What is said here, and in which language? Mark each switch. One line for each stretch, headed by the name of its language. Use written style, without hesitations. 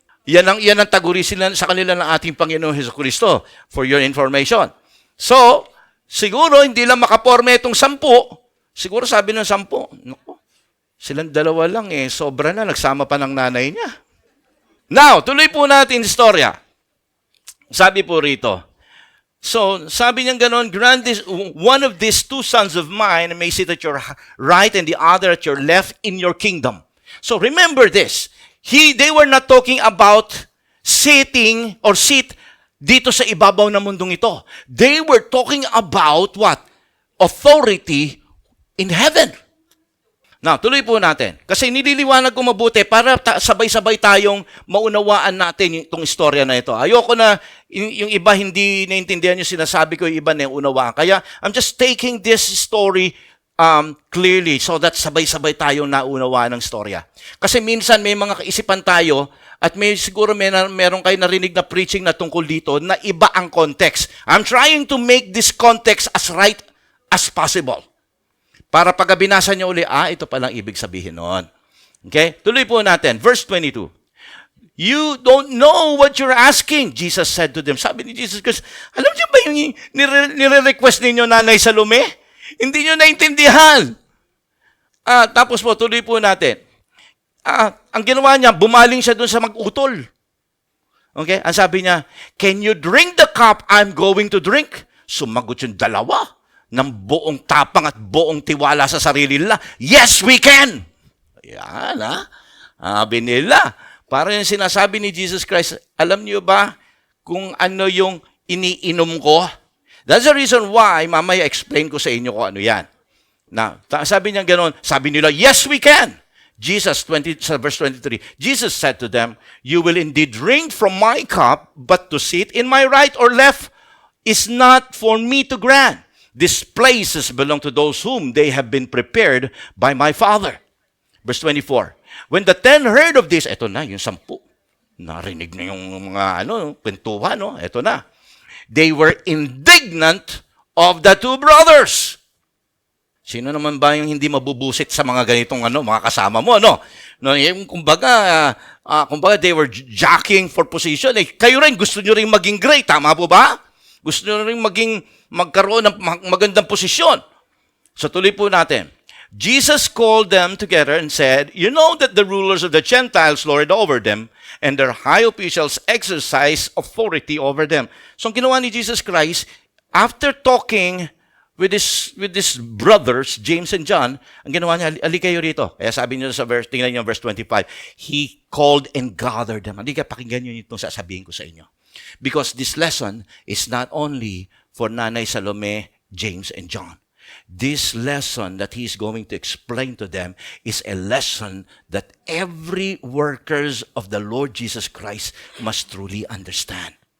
Filipino: Yan ang taguri sila sa kanila ng ating Panginoon Jesucristo,
English: for your information.
Filipino: So, siguro hindi lang makaporme itong 10. Siguro sabi ng 10, naku, silang 2 lang sobra na, nagsama pa ng nanay niya. Now, tuloy po natin istorya. Sabi po rito, so, sabi niya ganon,
English: grant this, one of these 2 sons of mine may sit at your right and the other at your left in your kingdom. So, remember this. They were not talking about sitting or sit
Filipino: dito sa ibabaw ng mundong ito.
English: They were talking about what? Authority in heaven. Now,
Filipino: tuloy po natin. Kasi nililiwanag ko mabuti para sabay-sabay tayong maunawaan natin itong istorya na ito. Ayoko na yung iba hindi naintindihan yung sinasabi ko, yung iba na unawaan.
English: Kaya, I'm just taking this story clearly so that
Filipino: sabay-sabay tayong naunawaan ng istorya. Kasi minsan may mga kaisipan tayo at siguro meron kayo narinig na preaching na tungkol dito na iba ang context.
English: I'm trying to make this context as right as possible.
Filipino: Para pag binasa niyo uli, ito palang ibig sabihin noon. Okay? Tuloy po natin. Verse 22.
English: You don't know what you're asking, Jesus said to them.
Filipino: Sabi ni Jesus Christ, alam niyo ba yung nire-request ninyo, Nanay Salome? Hindi niyo naintindihan. Tapos po, tuloy po natin. Ang ginawa niya, bumaling siya doon sa mag-utol. Okay? Ang sabi niya,
English: can you drink the cup I'm going to drink?
Filipino: Sumagot yung 2 ng buong tapang at buong tiwala sa sarili nila.
English: Yes, we can!
Filipino: Ayan, sabi nila. Para yung sinasabi ni Jesus Christ, alam niyo ba kung ano yung iniinom ko?
English: That's the reason why,
Filipino: mamaya explain ko sa inyo kung ano yan. Sabi niya gano'n, sabi nila,
English: yes, we can! Jesus, verse 23, Jesus said to them, you will indeed drink from my cup, but to sit in my right or left is not for me to grant. These places belong to those whom they have been prepared by my Father. Verse 24. When the 10 heard of this,
Filipino: eto na, yung 10. Narinig na yung mga kwentuhan, eto na.
English: They were indignant of the 2 brothers.
Filipino: Sino naman ba yung hindi mabubusit sa mga ganitong mga kasama mo, yung kumbaga,
English: they were jockeying for position.
Filipino: Kayo rin, gusto nyo rin maging great, tama po ba? Gusto nyo rin magkaroon ng magandang posisyon. So tuloy po natin.
English: Jesus called them together and said, you know that the rulers of the Gentiles lord over them, and their high officials exercise authority over them.
Filipino: So ang ginawa ni Jesus Christ,
English: after talking with his brothers,
Filipino: James and John, ang ginawa niya, ali kayo rito. Kaya sabi niyo sa verse, tingnan niyo verse 25,
English: He called and gathered them.
Filipino: Halika, pakinggan niyo itong sasabihin ko sa inyo.
English: Because this lesson is not only for Nanay Salome, James, and John. This lesson that he's going to explain to them is a lesson that every workers of the Lord Jesus Christ must truly understand.